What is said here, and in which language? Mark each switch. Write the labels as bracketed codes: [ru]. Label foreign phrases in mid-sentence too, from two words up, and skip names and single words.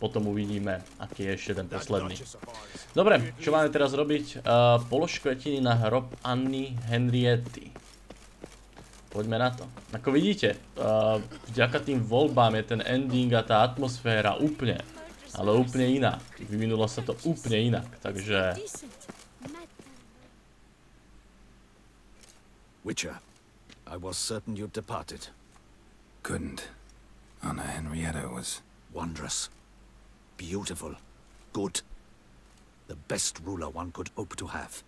[sk] potom uvidíme, aký je ešte ten posledný. Dobre, čo máme teraz robiť? Polož kvetiny na hrob Anny Henriety. Poďme na to. Ako vidíte, vďaka tým voľbám je ten ending a tá atmosféra úplne, ale úplne iná. Vyvinulo sa to úplne inak, takže... [en] Witcher, I was certain you'd departed. Couldn't. Anna Henrietta was... Wondrous. Beautiful. Good. The best ruler one could hope to have.